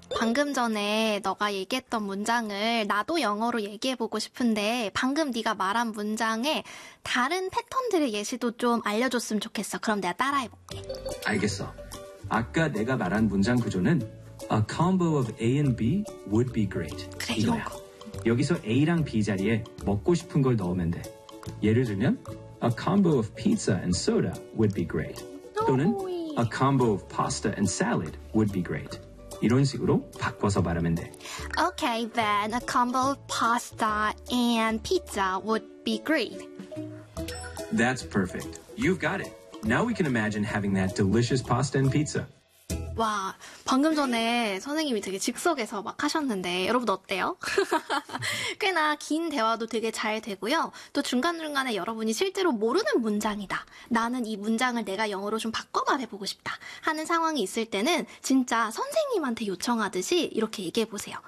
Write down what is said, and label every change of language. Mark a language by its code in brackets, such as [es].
[ko] 방금 전에 너가 얘기했던 문장을 나도 영어로 얘기해보고 싶은데 방금 네가 말한 문장에 다른 패턴들의 예시도 좀 알려줬으면 좋겠어. 그럼 내가 따라해볼게. 알겠어. 아까 내가 말한 문장 구조는 [en] A combo of A and B would be great. [ko] 그래, 이거야. 이런 거. 여기서 A랑 B 자리에 먹고 싶은 걸 넣으면 돼. 예를 들면 [en] A combo of pizza and soda would be great. [ko] 또는 [en] A combo of pasta and salad would be great. [ko] 이런 식으로 바꿔서 말하면 돼. [en] Okay, then a combo of pasta and pizza would be great. That's perfect. You've got it. Now we can imagine having that delicious pasta and pizza. [ko] 와, 방금 전에 선생님이 되게 즉석에서 막 하셨는데 여러분 어때요? 꽤나 긴 대화도 되게 잘 되고요. 또 중간중간에 여러분이 실제로 모르는 문장이다. 나는 이 문장을 내가 영어로 좀 바꿔 말해보고 싶다 하는 상황이 있을 때는 진짜 선생님한테 요청하듯이 이렇게 얘기해보세요.